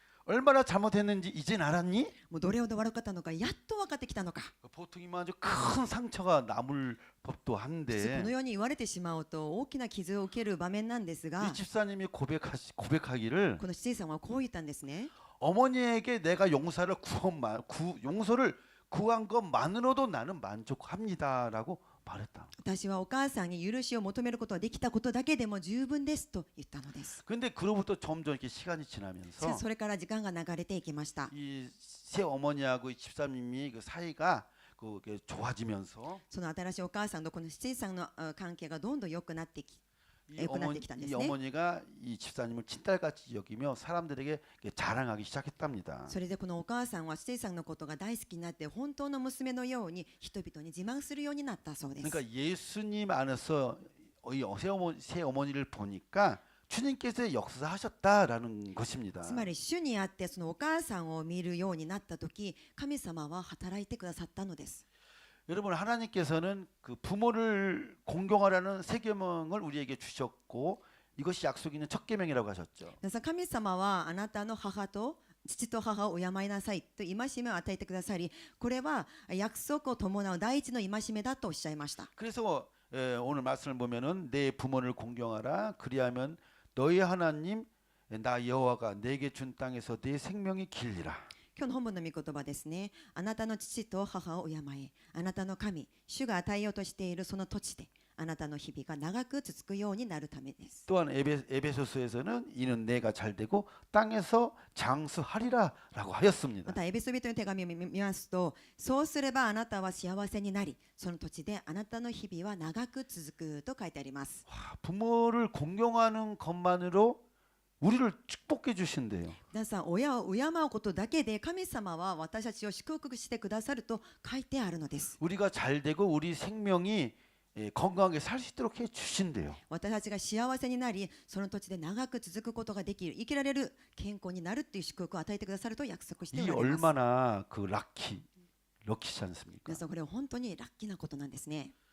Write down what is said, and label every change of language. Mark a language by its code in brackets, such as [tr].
[ko] 얼마나 잘못했는지 이젠 알았니? [ja] もうどれほど悪かったのかやっと分かってきたのか。 [ko] 보통이면 아주 큰 상처가 남을 법도 [ja] 普通この [ko] 한데 [ja] ように言われてしまうと大きな傷を受ける場面なんですが、 [ko] 이 집사님이 고백하기를 [ja] このシジさんはこう言ったんですね。 [ko] 어머니에게 내가 용서를 구한 것만으로도 나는 만족합니다라고 말했다. [ja] 私はお母さんに許しを求めることができたことだけでも十分ですと言ったのです。 [ko] 근데 그로부터 점점 이렇게 시간이 [ja] しか [ko] 지나면서 [ja] しそれから時間が流れていきました。 [ko] 이 새 어머니하고 이 집사님이 그 사이가 그게 좋아지면서 [ja] その新しいお母さんとこのシジさんの関係がどんどん良くなってき [ko] 이 어머니가 이 집사님을 친딸같이 여기며 사람들에게 자랑하기 시작했답니다. [ja] それでこのお母さんはシジさんのことが大好きになって本当の娘のように人々に自慢するようになったそうです。 [ko] 그러니까 예수님 안에서 이 새 어머니를 보니까 주님께서 역사하셨다라는 것입니다. [ja] つまり主にあってそのお母さんを見るようになった時、神様は働いてくださったのです。 [ko] 여러분 하나님께서는 그 부모를 공경하라는 세 계명을 우리에게 주셨고 이것이 약속 있는 첫 계명이라고 하셨죠. [ja] 皆さん、神様はあなたの父と母を敬いなさいと戒めを与えてくださり、これは約束を伴う第一の戒めだとおっしゃいました。 [ko] 그래서 오늘 말씀을 보면은 내 부모를 공경하라 그리하면 너희 하나님 나 여호와가 내게 준 땅에서 내 생명이 길리라. [ja] 今日の本文の御言葉ですね。あなたの父と母を敬え、あなたの神、主が与えようとしているその土地で、あなたの日々が長く続くようになるためです。 [ko] 또한 에베소서에서는 이는 내가 잘되고 땅에서 장수하리라라고 하였습니다. [ja] またエベソビトの手紙を見ますと、そうすればあなたは幸せになり、その土地であなたの日々は長く続くと書いてあります。 [ko] 부모를 공경하는 것만으로 우리를 축복해 주신대요. [ja] 皆さん、親を敬うことだけで神様は私たちを祝福してくださると書いてあるのです。 [ko] 우리가 잘되고 우리 생명이 건강하게 살 수 있도록 해 주신대요. [ja] 私たちが幸せになり、その土地で長く続くことができる、生きられる、健康になるという祝福を与えてくださると約束しておられます。 [ko] 얼마나 그 럭키지 않습니까? [ja] 皆さん、これは本当にラッキーなことなんですね。